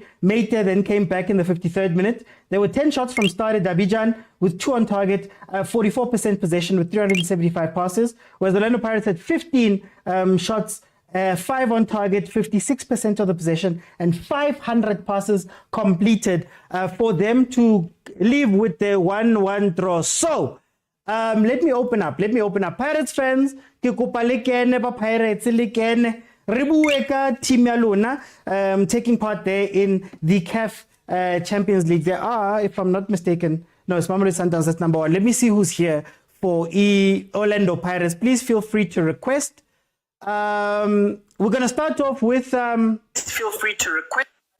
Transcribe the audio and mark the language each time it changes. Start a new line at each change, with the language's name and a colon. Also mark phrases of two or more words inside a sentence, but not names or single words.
English: Meite then came back in the 53rd minute. There were 10 shots from Stade d'Abidjan with 2 on target, 44% possession with 375 passes, whereas the Orlando Pirates had 15 shots, 5 on target, 56% of the possession, and 500 passes completed for them to leave with the 1-1 draw. So, let me open up. Pirates fans,
Southern Sotho: ke kopa le kene ba Pirates le kene. Ribueka team ya lona
English: taking part there in the CAF Champions League. There are, if I'm not mistaken, no, it's Mamelodi Sundowns, that's number 1. Let me see who's here for Orlando Pirates. Please feel free to request. We're going to start off with feel free to request.